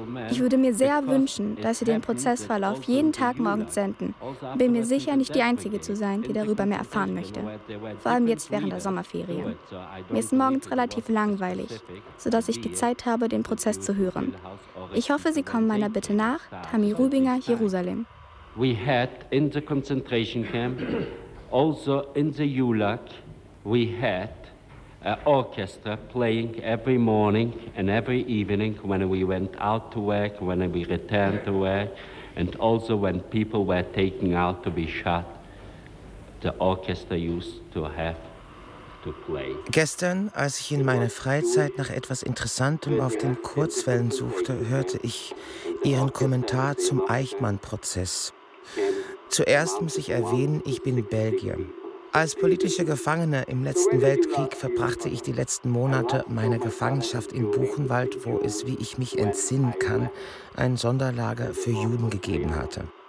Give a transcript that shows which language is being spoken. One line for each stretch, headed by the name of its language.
German: Ich würde mir sehr wünschen, dass Sie den Prozessverlauf jeden Tag morgens senden. Bin mir sicher, nicht die Einzige zu sein, die darüber mehr erfahren möchte. Vor allem jetzt während der Sommerferien. Mir ist morgens relativ langweilig, sodass ich die Zeit habe, den Prozess zu hören. Ich hoffe, Sie kommen meiner Bitte nach. Tami Rubinger, Jerusalem.
English: We had in the concentration camp, also in the Gulag, we had an orchestra playing every morning and every evening when we went out to work, when we returned to work, and also when people were taken out to be shot, the orchestra used to have
German: Gestern, als ich in meiner Freizeit nach etwas Interessantem auf den Kurzwellen suchte, hörte ich Ihren Kommentar zum Eichmann-Prozess. Zuerst muss ich erwähnen, ich bin Belgier. Als politischer Gefangener im letzten Weltkrieg verbrachte ich die letzten Monate meiner Gefangenschaft in Buchenwald, wo es, wie ich mich entsinnen kann, ein Sonderlager für Juden gegeben hatte.